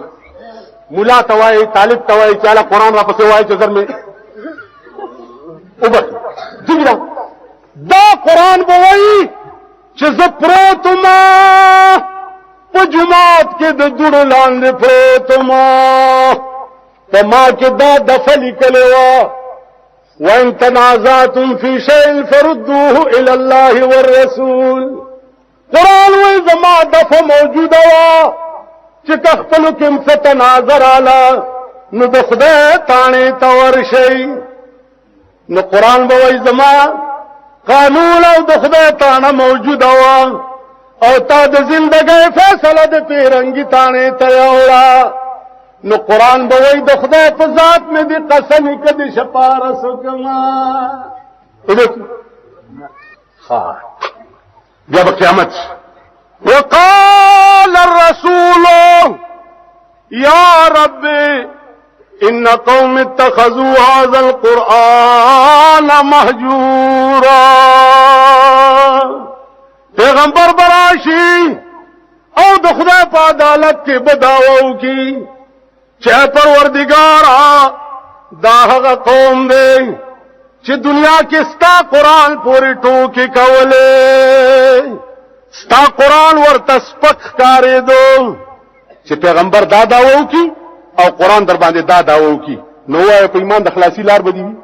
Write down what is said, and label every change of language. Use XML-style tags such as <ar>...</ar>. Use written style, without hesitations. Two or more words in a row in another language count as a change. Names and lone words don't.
<ps>ملا ته وایي طالب ته وایي چې هله قرآن را پسې وایي چې زر مې وبخي. ټیک ده. دا قرآن به وایي چې زه پروت ومه په جومات کې د دوړو لاندې پروت ومه په ما کې دا دفه لیکلې وه</ps> <ar>وان تنازعتم فی شیء فردوه الی الله والرسول.</ar> <ps>قرآن وایي زما دفه موجوده وه چې که خپلو کې هم څه تنازع راله نو د خدای تاڼې ته ورشئ. نو قرآن به وایي زما قانون او د خدای تاڼه موجوده وه او تا د زندګۍ فیصله د پیرنګي تاڼې ته یوړه. نو قرآن به وایي د خدای په ذات مې دې قسم که دې شپارس وکړمه. بیا به قیامت</ps> <ar>وقال الرسول یا رب ان قوم اتخذوا هذا القرآن مهجورا.</ar> <ps>پیغمبر براشي او د خدای په عدالت کې بداوو کی چې پروردگارا دا هغه قوم دی چې دنیا کې ستا قرآن پورې ټوکې کولې ستا قرآن ورته سپک ښکارېدو چې پیغمبر دا دعوه وکړي او قرآن در باندې دا دعوه وکړي نو وایه په ایمان د خلاصي لار به دي وي.</ps>